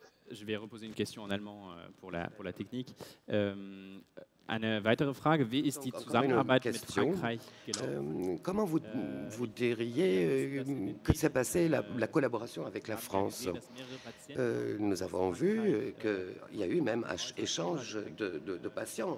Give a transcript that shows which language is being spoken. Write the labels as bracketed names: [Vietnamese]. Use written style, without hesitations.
[French] Je vais reposer une question en allemand pour la technique. [German] Eine weitere Frage, wie ist die Zusammenarbeit mit Frankreich gelaufen? [French] Comment vous diriez que s'est passée la collaboration avec la France? Nous avons vu qu'il y a eu même échange de patients.